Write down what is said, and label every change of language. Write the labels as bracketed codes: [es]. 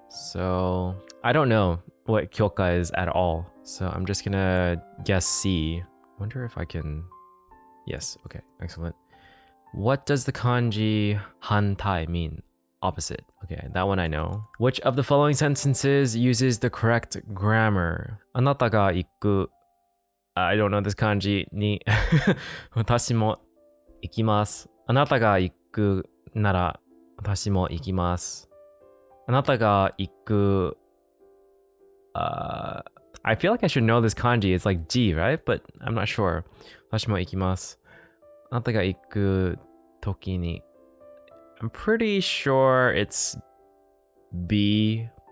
[en] So I don't know what kyoka is at all. So I'm just gonna guess C. Wonder if I can, yes, okay, excellent. What does the kanji hantai mean? Opposite. Okay, that one I know. Which of the following sentences uses the correct grammar? [ja] あなたが行く [en] I don't know this kanji [ja] に私も行きます。あなたが行くなら私も行きます。あなたが行く [en] I feel like I should know this kanji. It's like G, right? But I'm not sure. [ja] 私も行きます。あなたが行く時に [en] I'm pretty sure it's B.